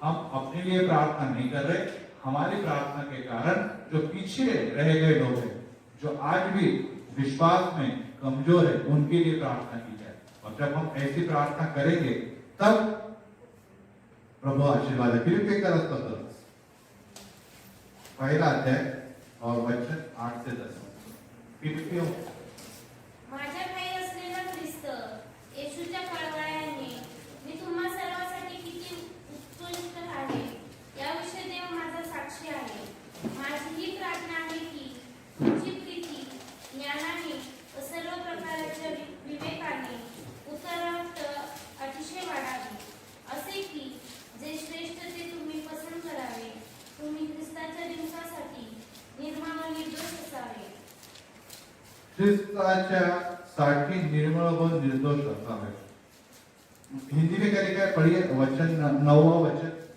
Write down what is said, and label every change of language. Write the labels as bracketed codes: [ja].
[hi] हम अपने लिए प्रार्थना नहीं कर रहे, हमारी प्रार्थना के कारण जो पीछे रह गए लोग हैं, जो आज भी विश्वास में कमजोर है, उनके लिए प्रार्थना की जाए। और जब हम ऐसी प्रार्थना करेंगे तब प्रभु आशीर्वाद है। फिलिप्पी का पत्र पहला अध्याय और वचन 8 से 10। फिलिप्पियों [mr] माझ्या ठाई असलेला ख्रिस्त येशूच्या कळवळ्याने मी तुम्हा सर्वांसाठी किती उत्कृष्ट आहे याविषयी देव माझा साक्षी आहे। माझी ही प्रार्थना आहे की तुमची प्रीती ज्ञानाने व सर्व प्रकारच्या विवेकाने उत्तरोत्तर अतिशय वाढावी, असे की जे श्रेष्ठ ते तुम्ही पसंत करावे, तुम्ही ख्रिस्ताच्या दिवसासाठी निर्मळ व निर्दोष असावे। ख्रिस्ताच्या साठी निर्मळ व निर्दोष असावे। [hi] हिंदी में क्या लिखा है, पढ़िए वचन 9वां वचन।